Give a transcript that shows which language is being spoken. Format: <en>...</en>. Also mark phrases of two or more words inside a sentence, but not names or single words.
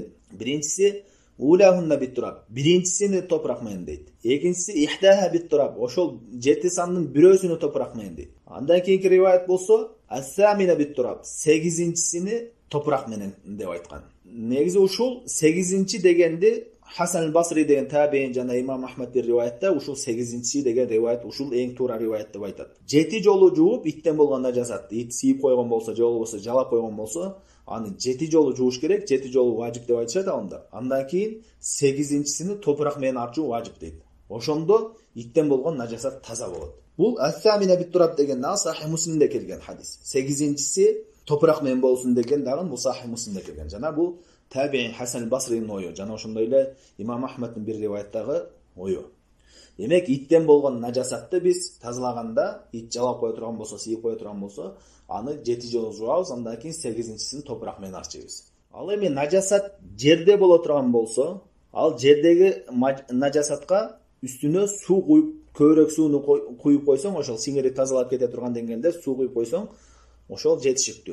<ky>Биринчиси</ky> <ar>أولاهن بالتراب,</ar> <ky>биринчисини топурак менен дейт. Экинчиси</ky> <ar>إحداهن بالتراب,</ar> <ky>ошол 7 сандын бирөөсүнү топурак менен дейт. Андан кийинки риваят болсо</ky> <ar>الثامنة بالتراب,</ar> <ky>8-чисини топурак менен деп айткан. Негизи ушул 8-чи дегенди Hasan al-Basri деген табиин жана Имам Ахмад бир риваятта ушул 8-чи деген риваят ушул эң туура риваят деп айтат. 7 жолу жууп иттен болгон najasatты, ит сийип койгон болсо, же болбосо жалап койгон болсо, аны 7 жолу жууш керек, 7 жолу важип деп айтышат анда. Андан кийин 8-чисини топурак менен арчуу важип дейт. Ошондо иттен болгон najasat таза болот. Бул</ky> <ar>الثامنة بالتراب</ar> <ky>деген да Сахih Муслимде келген хадис. 8-чиси топурак менен болсун деген дагы бул Sahih Муслимде келген. Жана бул табиин Hasan al-Basri'nin ою, жана ошондой эле Имам Ахмаддын бир риваяттагы ою. Демек, иттен болгон najasatты биз тазалаганда, ит жалап кое турган болсо, сийип кое турган болсо, аны 7 жолу жуабыз, андан кийин 8-чисин топурак менен арчыбыз. Ал эми najasat жерде боло турган болсо, ал жердеги najasatка үстүнө суу куюп, көбүрөөк сууну куюп койсоң, ошол сиңирип тазалап кете турган деңгээлде суу куюп койсоң, ошол жетишиктүү.</ky>